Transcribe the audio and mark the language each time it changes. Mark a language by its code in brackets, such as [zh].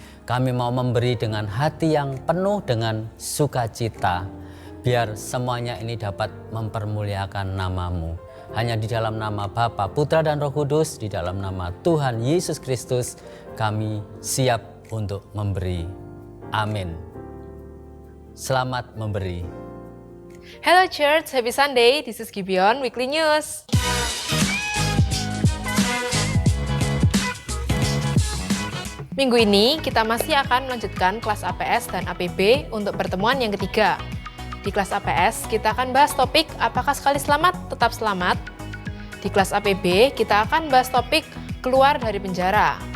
[id] Kami mau memberi dengan hati yang penuh dengan sukacita, biar semuanya ini dapat mempermuliakan nama-Mu. Hanya di dalam nama Bapa, Putra, dan Roh Kudus, di dalam nama Tuhan Yesus Kristus, kami siap untuk memberi. Amin. Selamat memberi. [en] Hello Church, happy Sunday. This is Gibeon Weekly News. [id] Minggu ini kita masih akan melanjutkan kelas APS dan APB untuk pertemuan yang ketiga. Di kelas APS kita akan bahas topik apakah sekali selamat tetap selamat. Di kelas APB kita akan bahas topik keluar dari penjara.